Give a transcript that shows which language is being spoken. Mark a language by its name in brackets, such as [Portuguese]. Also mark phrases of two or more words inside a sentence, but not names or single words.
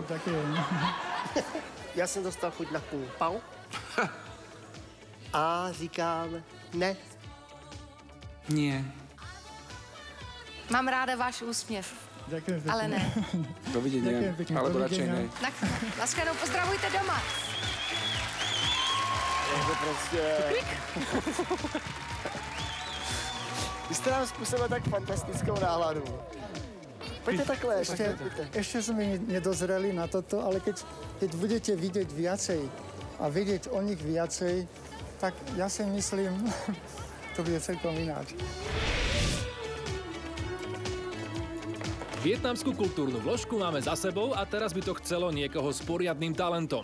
[Czech] Já jsem dostal chuť na půl pau a říkám ne. [Slovak] Nie. [Czech] Mám ráda váš úsměv. [Slovak] Ďakujem pekne. [Czech] Ale ne. [Slovak] Dovidenia. Alebo radšej ne. [Czech] Tak, laskanou, pozdravujte doma. Takže prostě... Vy jste nám způsobili tak fantastickou náladu. Pojďte takhle. [Slovak] Ešte sme nedozreli na toto, ale keď budete vidieť viacej a vidieť o nich viacej, tak ja si myslím, to bude celkom ináč. Vietnamskú kultúrnu vložku máme za sebou a teraz by to chcelo niekoho s poriadnym talentom.